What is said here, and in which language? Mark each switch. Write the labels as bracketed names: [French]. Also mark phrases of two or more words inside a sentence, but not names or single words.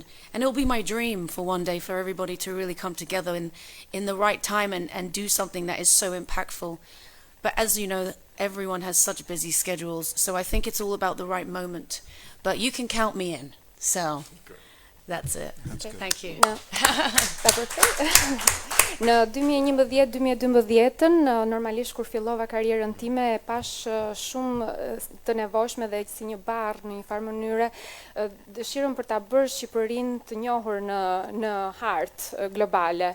[English] And it'll be my dream for one day for everybody to really come together in the right time and do something that is so impactful. But as you know, everyone has such busy schedules, so I think it's all about the right moment. But you can count me in, so that's it. Thank you. [Albanian] Në 2011-2012, normalisht kur fillova karrierën time, e pash shumë të nevojshme dhe si një barr në një farë mënyre dëshirën për ta bërë Shqipërinë të njohur në hartë globale.